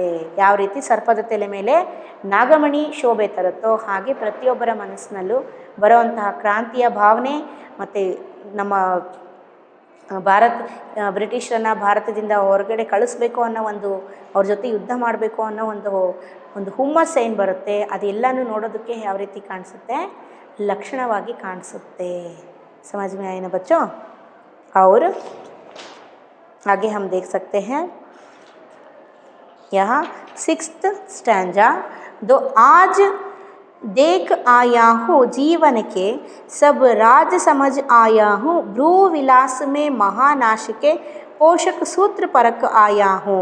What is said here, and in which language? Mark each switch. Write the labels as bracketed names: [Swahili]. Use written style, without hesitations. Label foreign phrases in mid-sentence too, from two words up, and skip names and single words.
[Kannada] ಯಾವ ರೀತಿ ಸರ್ಪದ ತಲೆ ಮೇಲೆ ನಾಗಮಣಿ ಶೋಭೆ ತರುತ್ತೋ ಹಾಗೆ ಪ್ರತಿಯೊಬ್ಬರ ಮನಸ್ಸಿನಲ್ಲೂ ಬರುವಂತಹ ಕ್ರಾಂತಿಯ ಭಾವನೆ ಮತ್ತು ನಮ್ಮ ಬ್ರಿಟಿಷರನ್ನು ಭಾರತದಿಂದ ಹೊರಗಡೆ ಕಳಿಸ್ಬೇಕು ಅನ್ನೋ ಒಂದು, ಅವ್ರ ಜೊತೆ ಯುದ್ಧ ಮಾಡಬೇಕು ಅನ್ನೋ ಒಂದು ಹುಮ್ಮಸ್ಸು ಏನು ಬರುತ್ತೆ, ಅದೆಲ್ಲನೂ ನೋಡೋದಕ್ಕೆ ಯಾವ ರೀತಿ ಕಾಣಿಸುತ್ತೆ, ಲಕ್ಷಣವಾಗಿ ಕಾಣಿಸುತ್ತೆ. [Hindi] समझ में आए ना बच्चों? और आगे हम देख सकते हैं यहाँ 6th स्टैंजा, दो आज देख आया हूँ जीवन के सब राज समझ आया हूँ, भ्रू विलास में महानाश के पोषक सूत्र परक आया हूँ.